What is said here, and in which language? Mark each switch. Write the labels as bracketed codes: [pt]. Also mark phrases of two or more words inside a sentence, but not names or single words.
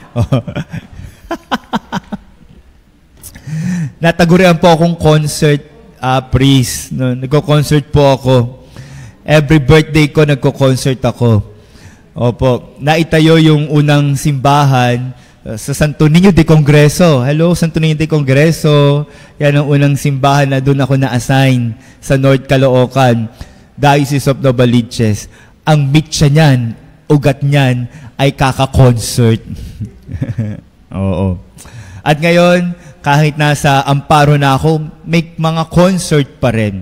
[tl] Natagurian po akong [en] concert priest. [tl] No? Nagko-concert po ako. [en] Every birthday [tl] ko, nagko-concert ako. Opo, naitayo yung unang simbahan sa Santo Niño de Congreso. Hello, Santo Niño de Congreso. Yan ang unang simbahan na doon ako na-assign sa North Caloocan, Diocese of Novaliches. Ang mitya niyan, ugat niyan, ay kaka-concert. Oo. At ngayon, kahit nasa Amparo na ako, may mga concert pa rin.